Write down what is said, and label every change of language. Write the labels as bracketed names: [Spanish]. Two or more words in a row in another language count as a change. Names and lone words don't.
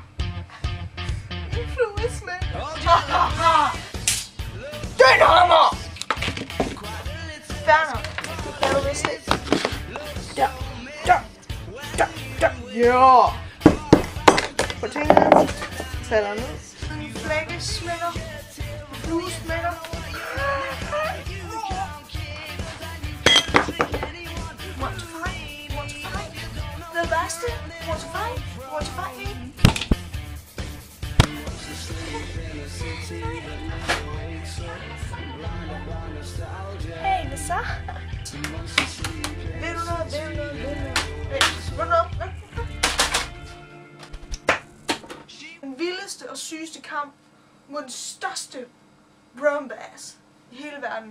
[Danish] En fluesmækker. Den hammer! Færdig. Det kan du vist ikke. Der. Ja! På tingene. Tager ned. En flækkesmækker. Fluesmækker. [English] Want to fight? The værste? Want to fight me? [Danish] Hey, hvad så? Vil du noget? Den vildeste og sygeste kamp mod den største [English] brown bass [Danish] i hele verden.